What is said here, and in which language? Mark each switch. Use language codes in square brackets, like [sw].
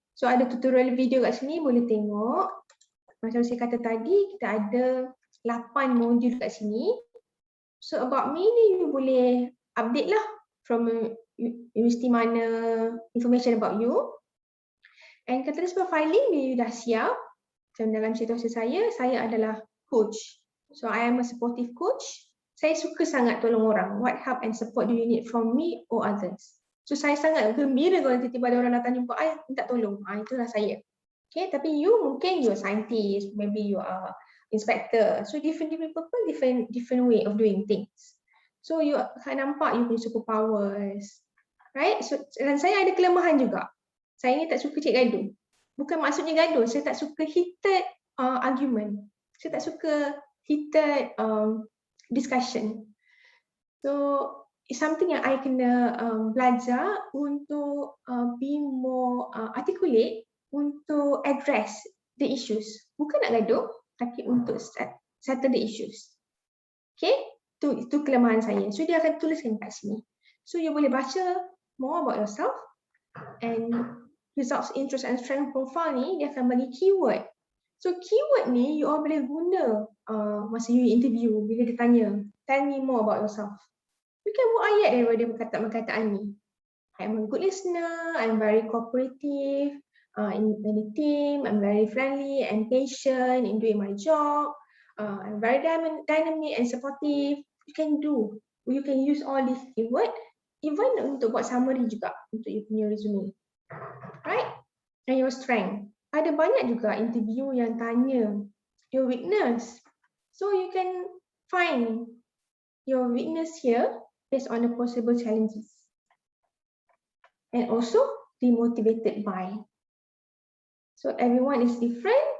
[ms] So ada tutorial video kat sini boleh tengok. Macam saya kata tadi, kita ada 8 modul kat sini. So about me ni you boleh update lah from universiti mana, information about you. And kata profiling bila you dah siap. Macam dalam situasi saya adalah coach. [en] So I am a supportive coach. [ms] Saya suka sangat tolong orang. [en] What help and support do you need from me or others? [ms] So saya sangat gembira kalau tiba-tiba ada orang datang jumpa, I minta tolong. Itulah saya. [en] Okay, tapi you mungkin you are scientist, maybe you are inspector. So different people, different way of doing things. [ms] So you akan nampak you punya superpowers. Right? So dan saya ada kelemahan juga. Saya ni tak suka cik gaduh. Bukan maksudnya gaduh, saya tak suka [en] heated argument. [ms] Saya tak suka [en] heated discussion. So it's something yang I kena belajar untuk be more articulate untuk address the issues. [ms] Bukan nak gaduh, tapi untuk [en] settle the issues. [ms] Okay, itu kelemahan saya. So dia akan tuliskan kat sini. [en] So you boleh baca more about yourself and results, interest and strength profile ni dia akan bagi keyword. [ms] So keyword ni you all boleh guna masa you interview bila dia tanya, [en] tell me more about yourself. [ms] You can buat ayat daripada perkataan-perkataan ni. [en] I'm a good listener, I'm very cooperative in the team, I'm very friendly and patient in doing my job, I'm very dynamic and supportive. You can use all these keyword even [ms] untuk buat summary juga untuk [en] you punya resume. Right? And your strength. [ms] Ada banyak juga interview yang tanya your weakness. [en] So you can find your weakness here based on the possible challenges. And also be motivated by. So everyone is different.